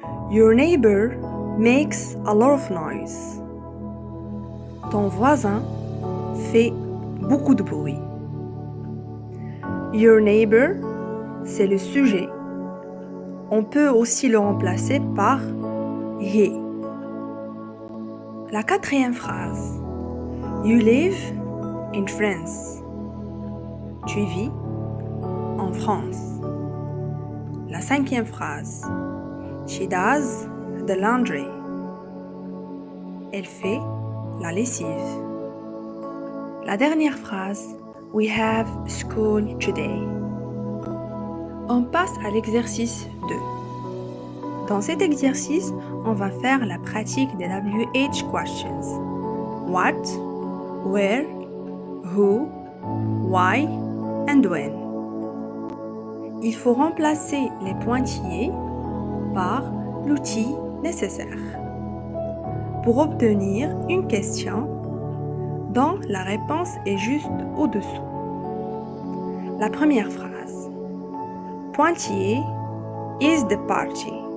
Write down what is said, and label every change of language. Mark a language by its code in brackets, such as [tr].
[en] Your neighbor makes a lot of noise. [fr] Ton voisin fait beaucoup de bruit. [en] Your neighbor, [fr] c'est le sujet. On peut aussi le remplacer par he. La quatrième phrase. [en] You live in France. [fr] Tu vis en France. La cinquième phrase. [en] She does the laundry. [fr] Elle fait la lessive. La dernière phrase. [en] We have school today. [fr] On passe à l'exercice 2. Dans cet exercice, on va faire la pratique des WH questions. [en] What, where, who, why and when. [fr] Il faut remplacer les pointillés par l'outil nécessaire pour obtenir une question dont la réponse est juste au-dessous. La première phrase. Pointillé [en] is the party.